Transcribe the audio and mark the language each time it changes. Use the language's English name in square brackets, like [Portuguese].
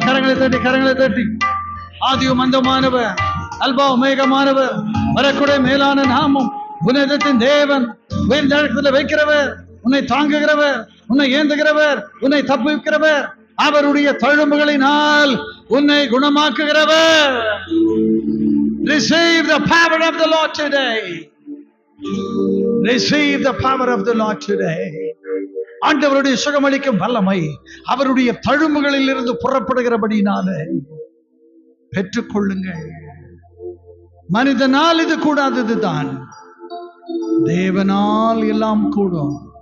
[Tamil] கரங்களை தட்டி, கரங்களை தட்டி. ஆதியும் அந்தமானவர், அல்பா மேகமானவர், வரக்கூடிய மேலான நாமம், உன்னதத்தின் தேவன், உயர்ந்த இடத்துல வைக்கிறவர், உன்னை தாங்குகிறவர், உன்னை ஏந்துகிறவர், உன்னை தப்புவிக்கிறவர், அவருடைய தழும்புகளினால் உன்னை குணமாக்குகிறவர். [English] Receive the power of the Lord today. Receive the power of the Lord today. [Tamil] ஆண்டவருடைய சுகமளிக்கும் வல்லமை அவருடைய தழும்புகளில் இருந்து புறப்படுகிறபடினாலே பெற்றுக்கொள்ளுங்கள். மனிதனால் இது கூடாததுதான், தேவனால் எல்லாம் கூடும்.